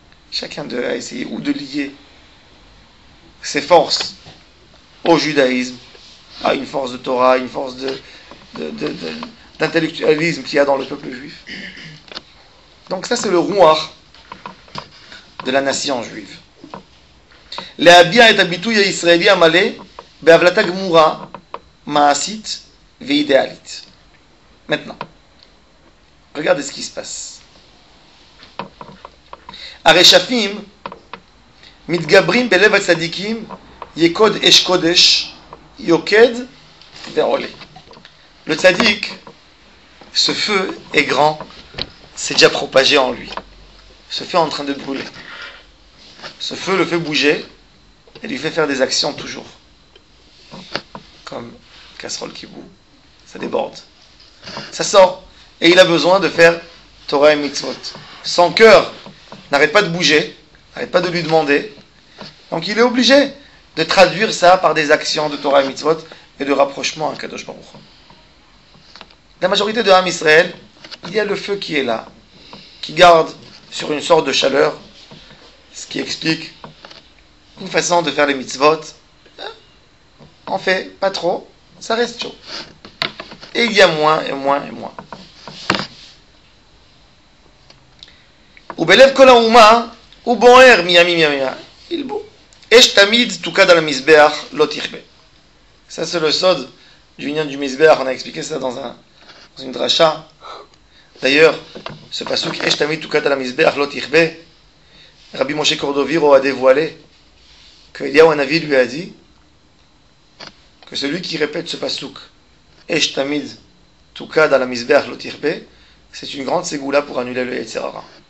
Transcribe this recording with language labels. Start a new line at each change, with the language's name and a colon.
French: Chacun d'eux a essayé ou de lier ses forces au judaïsme, à une force de Torah, une force d'intellectualisme qu'il y a dans le peuple juif. Donc ça c'est le rouar de la nation juive.
Hebrew: להביע את הביטוי הישראלי המלא בהבלטה גמורה, מעשית ואידיאלית.
French: Maintenant, regardez ce qui se passe.
Hebrew: הרשפים מתגברים בלב הצדיקים יקוד אש קודש יוקד ועולה.
French: Le tzaddik, ce feu est grand, c'est déjà propagé en lui. Ce feu est en train de brûler. Ce feu le fait bouger et lui fait faire des actions toujours. Comme casserole qui bout, ça déborde. Ça sort et il a besoin de faire Torah et mitzvot. Son cœur n'arrête pas de bouger, n'arrête pas de lui demander. Donc il est obligé de traduire ça par des actions de Torah et mitzvot et de rapprochement à Kadosh Baruch Hu. La majorité de Ham Israël, il y a le feu qui est là, qui garde sur une sorte de chaleur, ce qui explique une façon de faire les mitzvot. On fait pas trop, ça reste chaud. Et il y a moins et moins et moins.
Hebrew: ובלב כל האומה הוא בוער מימים ימימה. ילבו. אש תמיד תוקד על המזבח, לא תכבה.
French: Ça c'est le sod du Inyan du Mizbeach. On a expliqué ça dans une dracha. D'ailleurs, ce pasuk
Hebrew: Esh tamid tukad al mizbeach lo tichbe,
French: Rabbi Moshe Cordoviro a dévoilé que Eliyahu Hanavi lui a dit que celui qui répète ce pasuk Esh tamid tukad al mizbeach lo tichbe, c'est une grande ségoula pour annuler le Yetzer Hara.